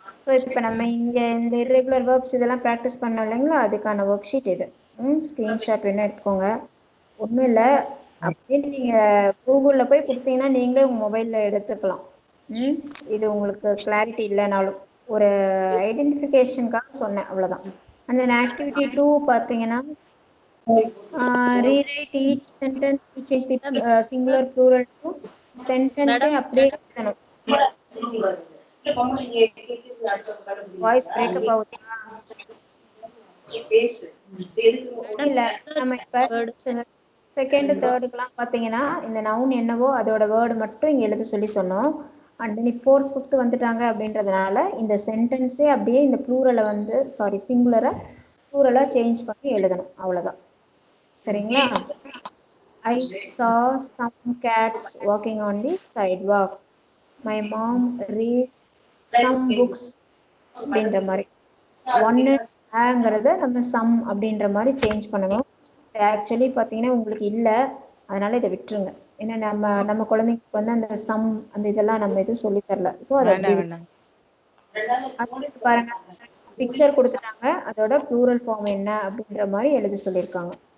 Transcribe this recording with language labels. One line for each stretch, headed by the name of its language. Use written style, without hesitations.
Tamil: So இப்போ நம்ம இங்கே இந்த irregular verbs இதெல்லாம் ப்ராக்டிஸ் பண்ணோம் இல்லைங்களா, அதுக்கான ஒர்க் ஷீட் இது. ஸ்க்ரீன்ஷாட் வேணா எடுத்துக்கோங்க. ஒன்றும் இல்லை, அப்படின்னு நீங்கள் கூகுளில் போய் கொடுத்தீங்கன்னா நீங்களே உங்கள் மொபைலில் எடுத்துக்கலாம். இது உங்களுக்கு கிளாரிட்டி இல்லைனாலும் ஒரு ஐடென்டிஃபிகேஷனுக்காக சொன்னேன், அவ்வளோதான். அந்த ஆக்டிவிட்டி 2 பார்த்தீங்கன்னா,
English: rewrite each sentence to change the singular plural to sentence
Tamil: அப்படியே எழுதணும். வாய்ஸ் பிரேக்கப் ஆகுது இல்ல? நம்ம இப்ப செகண்ட் தேர்டுக்குலாம் பாத்தீங்கன்னா இந்த நவுன் என்னவோ அதோட வேர்டு மட்டும் இங்க எழுத சொல்லி சொன்னோம். அண்ட் தென் ஃபோர்த் ஃபிஃப்த் வந்துட்டாங்க அப்படின்றதுனால இந்த சென்டென்ஸே அப்படியே இந்த ப்ளூரலை வந்து சிங்குலரை ப்ளூரலா சேஞ்ச் பண்ணி எழுதணும், அவ்வளவுதான். சரிங்களா?
English: I saw some cats walking on the sidewalk. My mom read some books
Tamil: அப்படின்ற மாதிரி. ஒன்னு ஆங்கிறத நம்ம சம் அப்படின்ற மாதிரி சேஞ்ச் பண்ணணும். ஆக்சுவலி பார்த்தீங்கன்னா உங்களுக்கு இல்லை, அதனால இதை விட்டுருங்க. ஏன்னா நம்ம குழந்தைங்களுக்கு வந்து அந்த சம் அந்த இதெல்லாம் நம்ம எதுவும் சொல்லி தரல. ஸோ அதை பாருங்க, பிக்சர் கொடுத்துட்டாங்க, அதோட ப்ளூரல் ஃபார்ம் என்ன அப்படின்ற மாதிரி எழுதி சொல்லியிருக்காங்க.